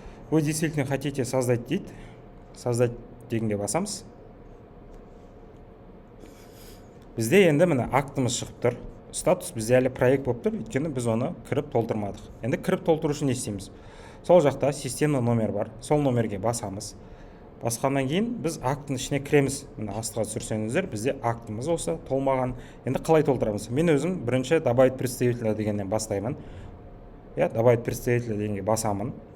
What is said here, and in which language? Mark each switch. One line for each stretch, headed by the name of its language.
Russian: Вы действительно хотите создать
Kazakh: дейді. Создать дегенге басамыз. Бізде енді міне актымыз шығып тұр. Статус бізде әлі проект болып тұр, өйткені біз оны кіріп толтырмадық. Енді кіріп толтыру үшін не істейміз? Сол жақта
Russian: системный номер
Kazakh: бар. Сол номерге басамыз. Басқаннан кейін біз акттың ішіне кіреміз. Міне астыға түсірсеңіздер, бізде актымыз осы толмаған. Енді қалай толтырамыз? Мен өзім бірінші
Russian: добавить представителя
Kazakh: дегеннен бастаймын.
Russian: Добавить представителя
Kazakh: дегенге басамын.